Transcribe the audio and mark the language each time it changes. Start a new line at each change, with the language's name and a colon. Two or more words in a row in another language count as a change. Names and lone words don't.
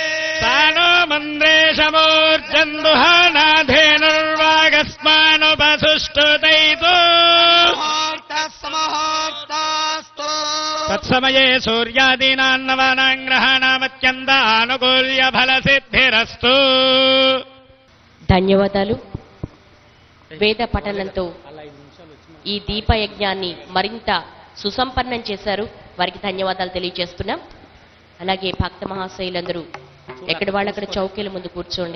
Sanskrit: सानो मन्द्रेशमूर्जन्दुहानाधेनुर्वागस्मानुपसुष्टुतैतु मुहूर्तस्मुहूर्तास्तु तत्समये सूर्यादीनां नवानां ग्रहाणामत्यन्त आनुकूल्य फलसिद्धिरस्तु.
Telugu: ధన్యవాదాలు. వేద పఠనంతో ఈ దీపయజ్ఞాన్ని మరింత సుసంపన్నం చేశారు. వారికి ధన్యవాదాలు తెలియజేస్తున్నాం. అలాగే భక్త మహాశయులందరూ ఎక్కడి వాళ్ళక్కడ చౌకీల ముందు కూర్చోండి.